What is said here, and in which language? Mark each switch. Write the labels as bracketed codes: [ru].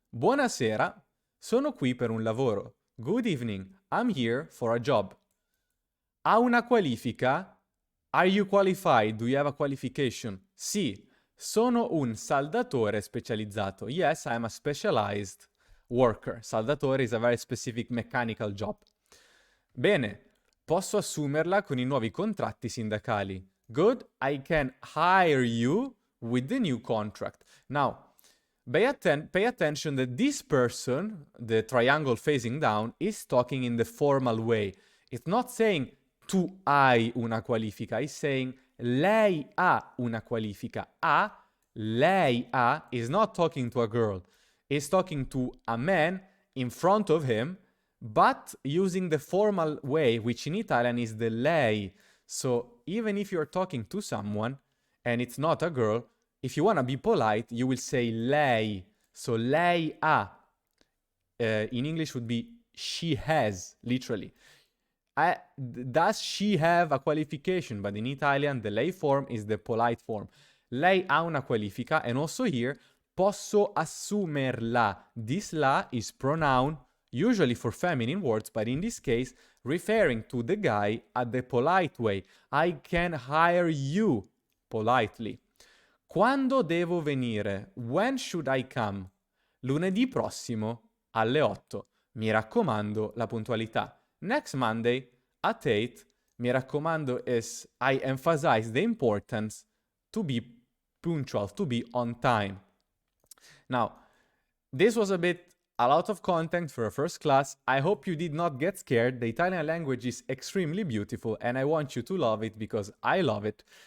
[it] Buonasera, sono qui per un lavoro. [en] Good evening, I'm here for a job. [it] Ha una qualifica? [en] Are you qualified? Do you have a qualification? [it] Sì, sono un saldatore specializzato. [en] Yes, I'm a specialized worker. Saldatore is a very specific mechanical job. [it] Bene, posso assumerla con i nuovi contratti sindacali. [en] Good, I can hire you with the new contract. Now, pay attention that this person, the triangle facing down, is talking in the formal way. It's not saying [it] tu hai una qualifica, [en] it's saying [it] lei ha una qualifica. [en] Lei ha is not talking to a girl. It's talking to a man in front of him, but using the formal way, which in Italian is the lei. So even if you're talking to someone and it's not a girl, if you want to be polite, you will say lei. So lei ha. In English would be she has, literally. Does she have a qualification? But in Italian, the lei form is the polite form. [it] Lei ha una qualifica, [en] and also here, [it] posso assumerla. [en] This la is pronoun, usually for feminine words, but in this case, referring to the guy at the polite way. I can hire you politely. [it] Quando devo venire? [en] When should I come? [it] Lunedì prossimo alle 8. Mi raccomando la puntualità. [en] Next Monday at 8. Mi raccomando is I emphasize the importance to be punctual, to be on time. Now, this was a lot of content for a first class. I hope you did not get scared. The Italian language is extremely beautiful and I want you to love it because I love it.